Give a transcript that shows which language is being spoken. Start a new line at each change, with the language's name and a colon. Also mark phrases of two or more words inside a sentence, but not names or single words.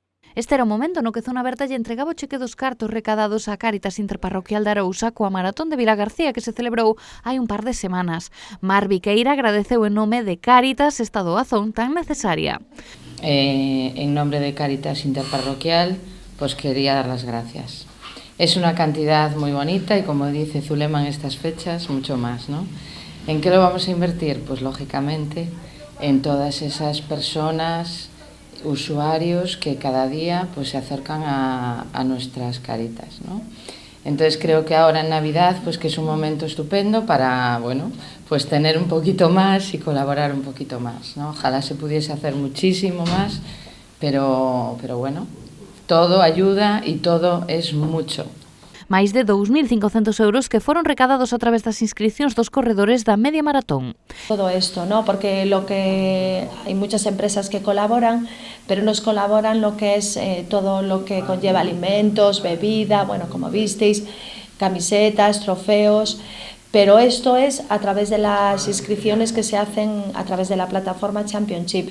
Galician: Este era o momento no que Zona Aberta lle entregaba o cheque dos cartos recadados á Cáritas Interparroquial de Arousa coa Maratón de Vilagarcía que se celebrou hai un par de semanas. Mar Viqueira agradeceu en nome de Cáritas esta doazón tan necesaria.
Spanish: En nombre de Cáritas Interparroquial, pues quería dar las gracias. Es una cantidad muy bonita y, como dice Zulema en estas fechas, mucho más, ¿no? ¿En qué lo vamos a invertir? Pues lógicamente en todas esas personas, usuarios que cada día pues se acercan a nuestras Cáritas, ¿no? Entonces creo que ahora en Navidad pues que es un momento estupendo para, bueno, pues tener un poquito más y colaborar un poquito más, ¿no? Ojalá se pudiese hacer muchísimo más, pero bueno, todo ayuda y todo es mucho.
Galician: Máis de 2.500 euros que foron recadados a través das inscripcións dos corredores da media maratón.
Spanish: Todo esto, ¿no? Porque hay muchas empresas que colaboran, pero nos colaboran lo que es todo lo que conlleva alimentos, bebida, bueno, como visteis, camisetas, trofeos, pero esto es a través de las inscripciones que se hacen a través de la plataforma Championship.